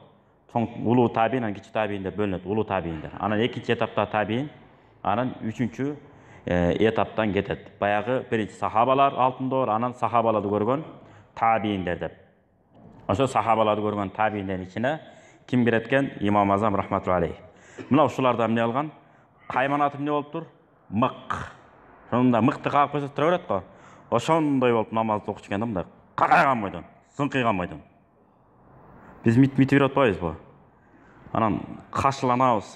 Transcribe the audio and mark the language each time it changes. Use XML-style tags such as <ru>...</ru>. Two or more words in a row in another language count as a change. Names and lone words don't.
<ky>Чоң улуу табиин, анан кичүү табиин деп бөлүнөт, улуу табииндер. Анан экинчи этапта табиин, анан үчүнчү etaptan кетет. Баягы биринчи сахабалар алтын доор, анан сахабаларды көргөн табииндер деп. Ошо сахабаларды көргөн табииндердин ичине ким кирет экен?</ky> <ar>İmam Azam رحمة الله عليه.</ar> <ky>Мына ушулардан эмне алган? Кайманаты эмне болуптур? Мык. Ошондо мыкты кагып койсо тура берет го. Ошондой болуп намазды окучу экен да, мындай какайган бойдон, сыңкыйган бойдон. Биз митип берип атпайбызбы? Анан кашыланабыз.</ky>